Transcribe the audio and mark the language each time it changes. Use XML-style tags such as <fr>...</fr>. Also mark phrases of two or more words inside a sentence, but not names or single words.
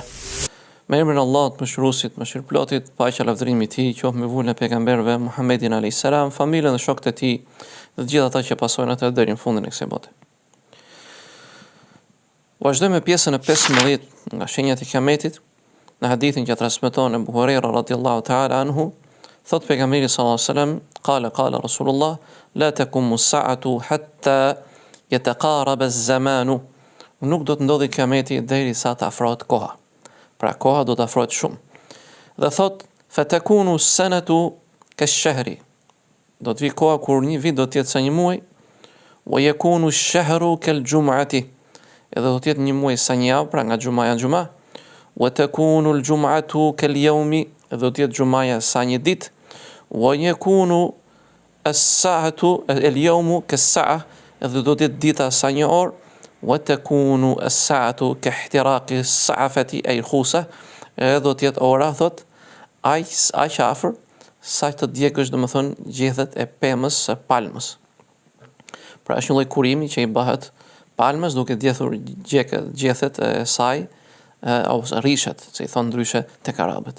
<sq>Me emrin e Allahut, mëshiruesit, mëshirëplotit, paqja lavdërimi i tij qoftë me vullën e pejgamberëve Muhammedin</sq> <ar>عليه السلام,</ar> <sq>familjen dhe shokët e tij dhe të gjithë ata që pasojnë atë deri në fundin e kësaj bote. Vazhdojmë me pjesën e 15 nga shenjat e Kiametit, në hadithin që transmeton Abu Huraira</sq> <ar>رضي الله تعالى عنه,</ar> <sq>thot pejgamberi</sq> <ar>صلى الله عليه وسلم قال رسول الله لا تقوم الساعة حتى يتقارب الزمان.</ar> <sq>Nuk do të ndodhi Kiameti derisa të afrohet koha. Pra koha do të afrohet shumë. Dhe thot,</sq> <ar>فتكون السنة كالشهر.</ar> <sq>Do të vi koha kur një vit do të jetë sa një muaj,</sq> <ar>ويكون الشهر كالجمعة.</ar> <sq>Edhe do të jetë një muaj sa një javë, pra nga xhumaja në xhuma.</sq> <ar>وتكون الجمعة كاليوم.</ar> <sq>Edhe do të jetë xhumaja sa një ditë.</sq> <ar>ويكون الساعة اليوم كالساعة.</ar> <sq>Edhe do të jetë dita sa një orë.</sq> <ar>وتكون الساعة كاحتراق السعفة أي الخوصة.</ar> <sq>Edhe do të jetë ora, thot, aq afër sa të djegësh, domethënë gjethet e pemës së palmës. Pra është një lloj kurimi që i bëhet palmës duke djethur gjethet e saj ose rishet, si i thon ndryshe tek arabët.</sq>